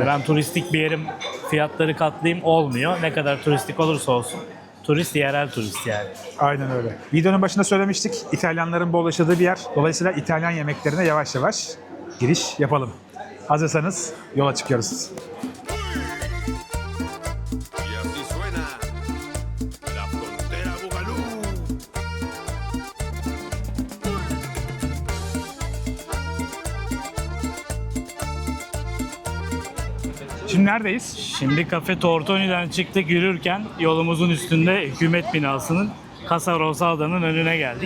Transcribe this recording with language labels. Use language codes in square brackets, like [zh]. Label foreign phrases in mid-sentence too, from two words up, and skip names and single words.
[tr] Ben turistik bir yerim, fiyatları katlayayım olmuyor. Ne kadar turistik olursa olsun. Turist yerel turist yani. Aynen öyle. Videonun başında söylemiştik. İtalyanların bol yaşadığı bir yer. Dolayısıyla İtalyan yemeklerine yavaş yavaş giriş yapalım. Hazırsanız yola çıkıyoruz. [es] Y así suena la frontera Bugalú. [tr] Şimdi neredeyiz? Şimdi Cafe Tortoni'den çıktık yürürken yolumuzun üstünde hükümet binasının Casa Rosada'nın önüne geldik.